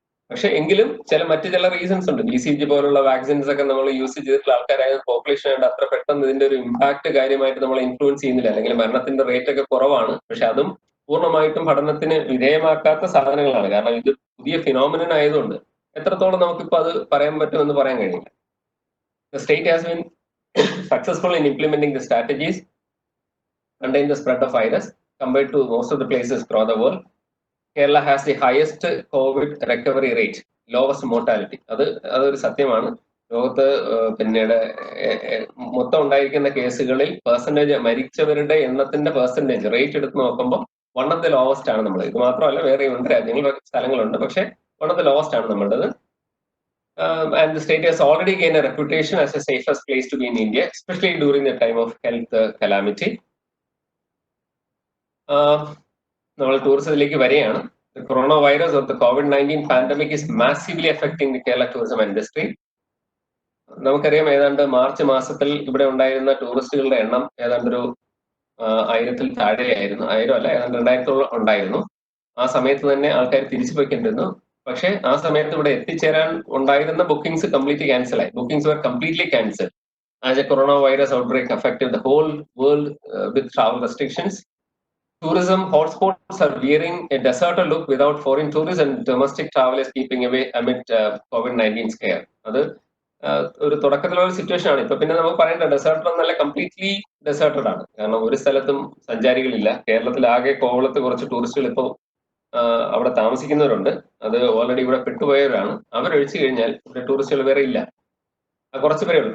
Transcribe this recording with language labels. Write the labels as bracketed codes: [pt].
[ml] പക്ഷെ എങ്കിലും മറ്റു ചില റീസൺസ് ഉണ്ട്. BCG പോലുള്ള വാക്സിൻസ് ഒക്കെ നമ്മൾ യൂസ് ചെയ്തിട്ടുള്ള ആൾക്കാരായ പോപ്പുലേഷൻ ആയിട്ട് അത്ര പെട്ടെന്ന് ഇതിന്റെ ഒരു ഇമ്പാക്ട് കാര്യമായിട്ട് നമ്മളെ ഇൻഫ്ലുവൻസ് ചെയ്യുന്നില്ല. അല്ലെങ്കിൽ മരണത്തിന്റെ റേറ്റ് ഒക്കെ കുറവാണ്. പക്ഷെ അതും പൂർണ്ണമായിട്ടും പഠനത്തിന് വിധേയമാക്കാത്ത സാധനങ്ങളാണ്. കാരണം ഇത് പുതിയ ഫിനോമിനൻ ആയതുകൊണ്ട് എത്രത്തോളം നമുക്കിപ്പോൾ അത് പറയാൻ പറ്റുമെന്ന് പറയാൻ കഴിയില്ല. [en] The state has been successful in implementing the strategies contain the spread of virus compared to most of the places across the world. Kerala has the highest COVID recovery rate, lowest mortality. [ml] അതൊരു സത്യമാണ്. ലോകത്ത് പിന്നീട് മൊത്തം ഉണ്ടായിരിക്കുന്ന കേസുകളിൽ മരിച്ചവരുടെ എണ്ണത്തിന്റെ percentage rate എടുത്ത് നോക്കുമ്പോൾ [en] one of the lowest [ml] ആണ് നമ്മൾ. ഇത് മാത്രമല്ല, വേറെ ഉണ്ട് രാജ്യങ്ങൾ, സ്ഥലങ്ങളുണ്ട്. പക്ഷെ [en] one of the lowest [ml] ആണ് നമ്മുടേത്. [en] And the state has already gained a reputation as the safest place to be in India, especially during the time of health calamity. [ml] നമ്മൾ ടൂറിസത്തിലേക്ക് വരികയാണ്. [en] The coronavirus or the COVID-19 pandemic is massively affecting the Kerala tourism industry. [ml] നമുക്കറിയാം, ഏതാണ്ട് March മാസത്തിൽ ഇവിടെ ഉണ്ടായിരുന്ന ടൂറിസ്റ്റുകളുടെ എണ്ണം ഏതാണ്ട് ഒരു 1000-ൽ താഴെയായിരുന്നു. 1000 അല്ല, ഏതാണ്ട് 2000-ഓളം ഉണ്ടായിരുന്നു. ആ സമയത്ത് തന്നെ ആൾക്കാർ തിരിച്ചു പോയിക്കൊണ്ടിരുന്നു. പക്ഷെ ആ സമയത്ത് ഇവിടെ എത്തിച്ചേരാൻ ഉണ്ടായിരുന്ന ബുക്കിംഗ്സ് കംപ്ലീറ്റ്ലി ക്യാൻസൽ ആയി. [en] Bookings were completely cancelled as a coronavirus outbreak affected the whole world with travel restrictions. Tourism hotspots are wearing a deserted look without foreign tourists and domestic travelers keeping away amid COVID-19 scare. [ml] അത് ഒരു തുടക്കത്തിലുള്ള ഒരു situation ആണ്. ഇപ്പൊ പിന്നെ നമുക്ക് പറയേണ്ട desert എന്നല്ല, completely deserted ആണ്. കാരണം ഒരു സ്ഥലത്തും സഞ്ചാരികളില്ല. കേരളത്തിൽ ആകെ കോവളത്ത് കുറച്ച് ടൂറിസ്റ്റുകൾ ഇപ്പോൾ അവിടെ താമസിക്കുന്നവരുണ്ട്. അത് ഓൾറെഡി ഇവിടെ പെട്ടുപോയവരാണ്. അവരൊഴിച്ചു കഴിഞ്ഞാൽ ഇവിടെ ടൂറിസ്റ്റുകൾ വേറെ ഇല്ല. കുറച്ച് പേരേ ഉള്ളൂ.